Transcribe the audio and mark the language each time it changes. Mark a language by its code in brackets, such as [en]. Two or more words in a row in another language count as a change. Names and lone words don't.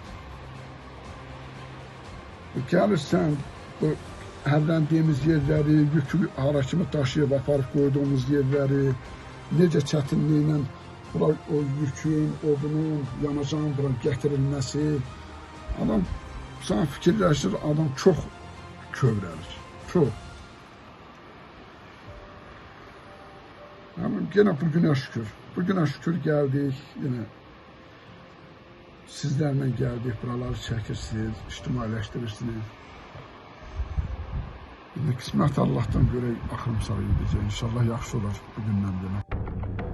[az] Gəlirsən, bu hərləndiyimiz yerləri, yükü hara kimi daşıyıb aparıb qoyduğumuz yerləri, necə çətinliklə o yükün, odunun, yanacağın bura gətirilməsi, adam sana fikirləşir, adam çox kövrəlir, çox. [tr] Ama gene bugüne şükür geldik, yine sizlerle geldik, buraları çekirsiniz, ictimailəşdirirsiniz. [az] Qismət Allah'tan görək, axırım sağ edəcək. İnşallah yaxşı olar bugündən belə.